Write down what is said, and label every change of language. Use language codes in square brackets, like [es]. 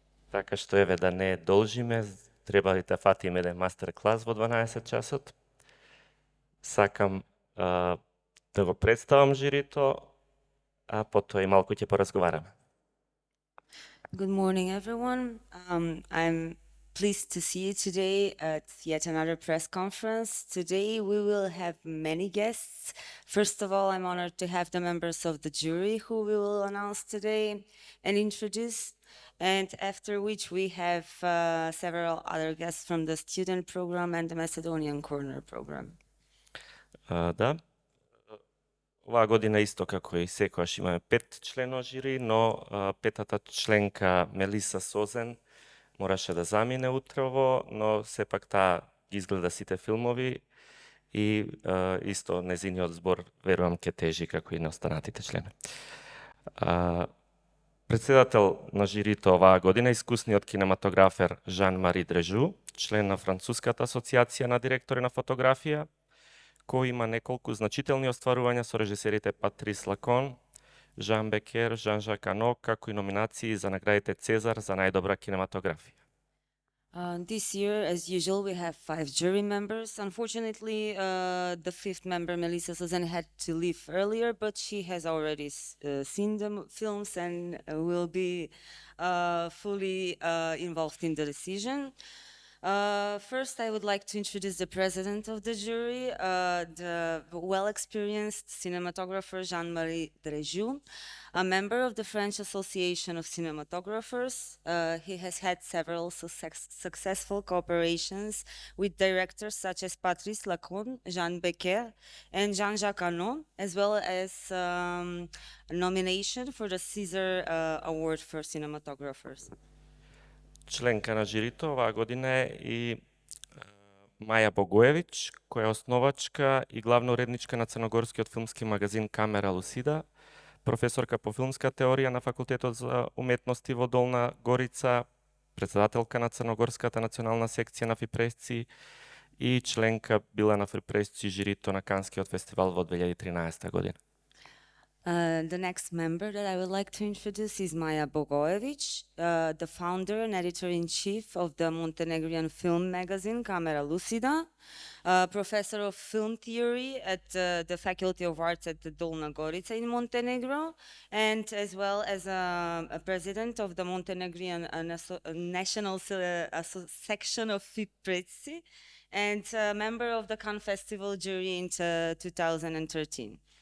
[mk] Така што еве да не должиме, треба да фатиме еден мастер клас во 12 часот. Сакам да го представам жирито, а потоа и малку ќе поразговараме. [en] Good morning, everyone. I'm pleased to see you today at yet another press conference. Today we will have many guests. First of all, I'm honored to have the members of the jury who we will announce today and introduce, and after which we have several other guests from the student program and the Macedonian Corner program. [mk] Да. Оваа година исто како и секогаш имаме 5 члено жири, но петата членка Мелиса Созен мораше да замине утрово, но сепак таа изгледа сите филмови и исто незиниот збор верувам ке тежи како и на останатите членови. Председател на жирито оваа година искусниот кинематографер Жан-Мари Дрежу, член на Француската асоциација на директори на фотографија, кој има неколку значителни остварувања со режисерите Патрис Лакон, Жан Бекер, Жан-Жак Ано, како и номинации за наградите Цезар за најдобра кинематографија. [en] This year, as usual, we have 5 jury members. Unfortunately, the 5th member, Melissa Susan, had to leave earlier, but she has already seen the films and will be fully involved in the decision. First, I would like to introduce the president of the jury, the well-experienced cinematographer Jean-Marie Drejou, a member of the French Association of Cinematographers. He has had several successful cooperations with directors such as Patrice Lacon, Jean Becker, and Jean-Jacques Anon, as well as a nomination for the Caesar Award for Cinematographers. [mk] Членка на жирито оваа година е и Маја Богоевич, која е основачка и главна уредничка на црногорскиот филмски магазин Камера Лусида, професорка по филмска теорија на Факултетот за уметности во Долна Горица, председателка на Црногорската национална секција на Фипресци и членка била на Фипресци жирито на Канскиот фестивал во 2013 година. [en] The next member that I would like to introduce is Maja Bogojević, the founder and editor-in-chief of the Montenegrin film magazine Kamera Lucida, professor of film theory at the Faculty of Arts at the Dolna Gorica in Montenegro, and as well as a president of the Montenegrin National Section of Fiprezzi, and a member of the Cannes Festival jury in 2013.